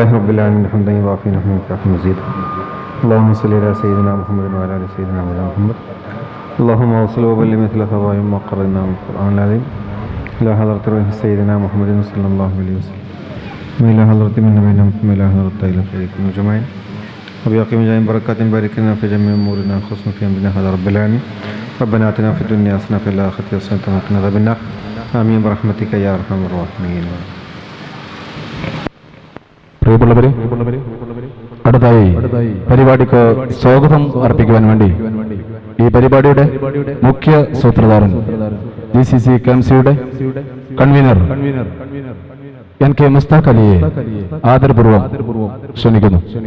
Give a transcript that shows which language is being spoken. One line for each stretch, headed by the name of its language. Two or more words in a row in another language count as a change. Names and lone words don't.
Arabic: رب العالمين حمدا يوافي نعمه ويكافئ مزيدا اللهم صل على سيدنا محمد وعلى ال سيدنا محمد اللهم وصل وبلغ مثل ثواب ما قرأنا من القرآن العظيم إلى حضرة روح سيدنا محمد صلى الله عليه وسلم وإلى حضرة من نبينا محمد إلى حضرة إلى خيركم أجمعين وبيقيم جميع بركات بارك لنا في جميع أمورنا خصوصا في أمرنا هذا رب العالمين ربنا آتنا في الدنيا حسنة وفي الآخرة حسنة وقنا عذاب النار آمين برحمتك يا أرحم الراحمين.
Malayalam: പ്രിയമുള്ളവരെ, അടുത്തായി പരിപാടിക്ക് സ്വാഗതം അർപ്പിക്കുവാൻ വേണ്ടി ഈ പരിപാടിയുടെ മുഖ്യ സൂത്രധാരൻ GCC KMCയുടെ കൺവീനർ NK മുസ്താഖ് അലിയെ ആദരപൂർവ്വം ക്ഷണിക്കുന്നു.